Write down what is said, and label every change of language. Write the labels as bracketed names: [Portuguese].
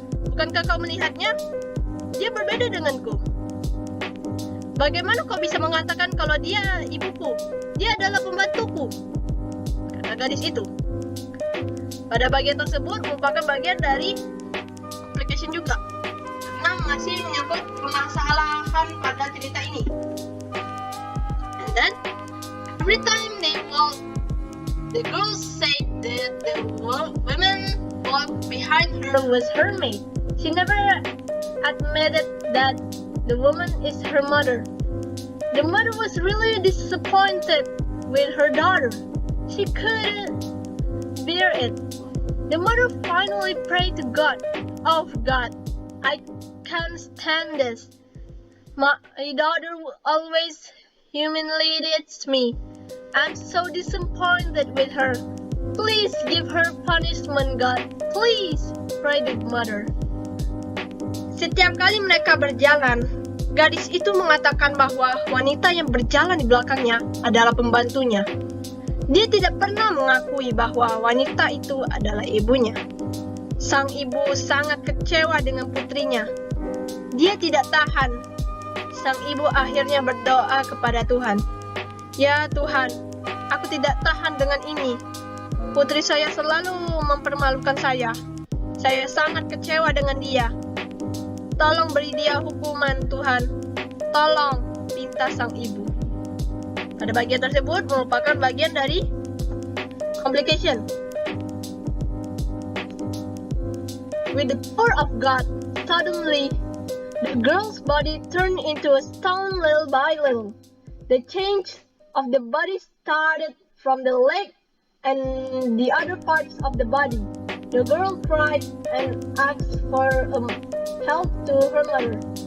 [Indonesian] Bukankah kau melihatnya? Dia berbeda denganku." "Bagaimana kau bisa mengatakan kalau dia ibuku? Dia adalah pembantuku," kata gadis itu. Pada bagian tersebut merupakan bagian dari complication juga, karena masih menyangkut permasalahan pada cerita ini. [English] And then, every time they walk, the girl said that the woman walked behind her was her maid. She never admitted that the woman is her mother. The mother was really disappointed with her daughter. She couldn't bear it. The mother finally prayed to God. "Oh God, I can't stand this. My daughter always humiliates me. I'm so disappointed with her. Please give her punishment, God. Please," prayed the mother. [Indonesian] Setiap kali mereka berjalan, gadis itu mengatakan bahwa wanita yang berjalan di belakangnya adalah pembantunya. Dia tidak pernah mengakui bahwa wanita itu adalah ibunya. Sang ibu sangat kecewa dengan putrinya. Dia tidak tahan. Sang ibu akhirnya berdoa kepada Tuhan. "Ya Tuhan, aku tidak tahan dengan ini. Putri saya selalu mempermalukan saya. Saya sangat kecewa dengan dia. Tolong beri dia hukuman, Tuhan. Tolong, pinta sang ibu. Pada bagian tersebut merupakan bagian dari complication. [English] With the power of God, suddenly the girl's body turned into a stone little by little. The change of the body started from the leg and the other parts of the body. The girl cried and asked for help to her mother.